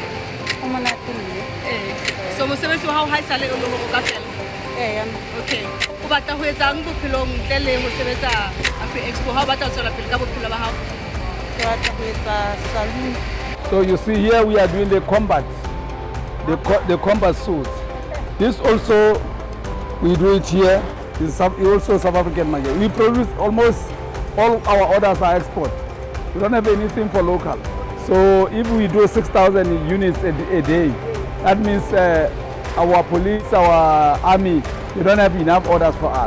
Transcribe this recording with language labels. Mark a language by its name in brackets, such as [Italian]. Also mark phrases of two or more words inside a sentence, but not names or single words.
[Southern Sotho] O monate mme. So mosebetsi wa hao ha esale o le ho ka fela? Okay. O batla ho etsang bophelong ntle le ho sebetsa Afri Expo? Ha o batla ho tswela pele ka bophelo ba hao? [English] So you see here we are doing the combat, the combat suits. This also, we do it here. It's also South African market. We produce almost all our orders are export. We don't have anything for local. So if we do 6,000 units a day, that means our police, our army, they don't have enough orders for us.